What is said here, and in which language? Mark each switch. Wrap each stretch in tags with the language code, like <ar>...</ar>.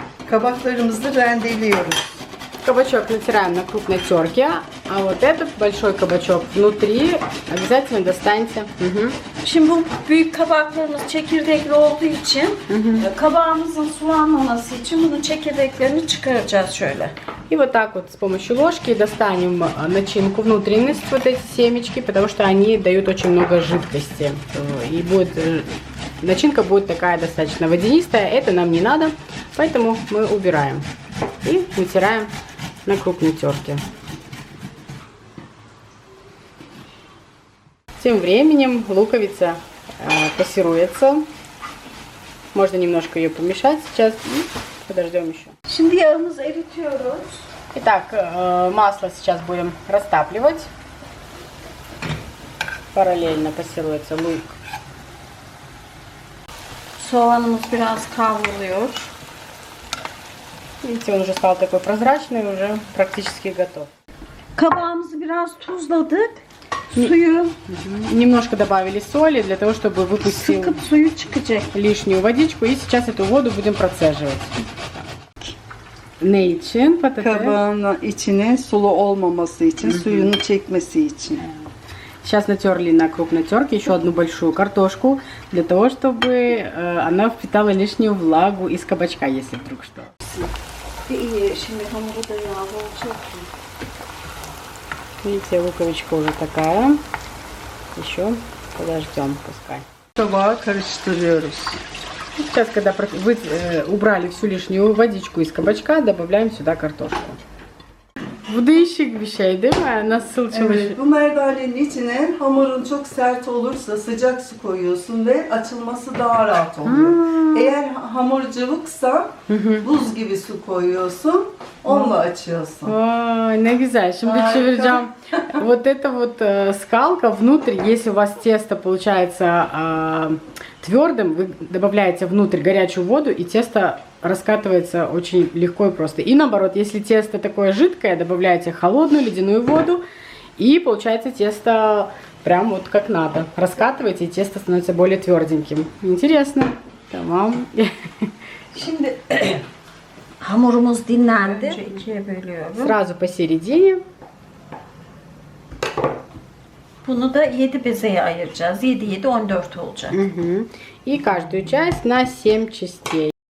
<tr>Kabaklarımızı rendeliyoruz.</tr> <ru>Кабачок натираем на крупной терке, А вот этот большой кабачок внутри обязательно достаньте. Мгм.</ru> <tr>Şimdi bu büyük kabaklarımız çekirdekli olduğu için kabağımızın sulanmaması için bunun çekirdeklerini çıkaracağız şöyle.</tr> <ru>И вот так вот с помощью ложки достанем начинку, внутренность, вот эти семечки, потому что они дают очень много жидкости. И будет, начинка будет такая достаточно водянистая, это нам не надо, поэтому мы убираем. И вытираем на крупной терке. Тем временем луковица пассируется. Можно немножко ее помешать сейчас и подождем еще.</ru> <tr>Şimdi yağımızı eritiyoruz.</tr> <ru>Итак, масло сейчас будем растапливать. Параллельно пассируется лук.</ru> <tr>Soğanımız biraz kavruluyor.</tr> <ru>Видите, он уже стал такой прозрачный, уже практически готов.</ru> <tr>Kabağımızı biraz tuzladık. Suyu</tr> <ru>Немножко добавили соли для того, чтобы выпустил</ru> <tr>sıkıp suyu çıkacak.</tr> <ru>лишнюю водичку. И сейчас эту воду будем процеживать.</ru> <tr>Ne için? Patates. Kabağın içine sulu olmaması için, suyunu çekmesi için.</tr> <ru>Сейчас натерли на крупной терке еще одну большую картошку, для того, чтобы она впитала лишнюю влагу из кабачка, если вдруг что.</ru> <tr>İyi, şimdi hamuru da yağlı olacak.</tr> <ru>Видите, луковичка уже такая. Еще подождем пускай.</ru> <tr>Kabağı karıştırıyoruz.</tr> <ru>Сейчас, когда вы убрали всю лишнюю водичку из кабачка, добавляем сюда картошку.</ru> <tr>Bu değişik bir şey değil mi? Nasıl çalışıyor? Evet, bu merdanenin içine hamurun çok sert olursa sıcak su koyuyorsun ve açılması daha rahat oluyor. Eğer hamur cıvıksa buz gibi su koyuyorsun, onunla açıyorsun. Ой, ne güzel. Şimdi Harika. çevireceğim.</tr> <ru>Вот эта вот скалка внутрь, если у вас тесто получается твердым, вы добавляете внутрь горячую воду, и тесто раскатывается очень легко и просто. И наоборот, если тесто такое жидкое, добавляете холодную ледяную воду, и получается тесто прям вот как надо. Раскатываете, и тесто становится более тверденьким. Интересно.</ru> <tr>Tamam. Şimdi hamurumuz dinlendi. Önce ikiye bölüyorum. Сразу посередине. Bunu da 7 bezeye ayıracağız. 7 14 olacak. Мгм.</tr> <ru>И каждую часть на 7 частей.</ru>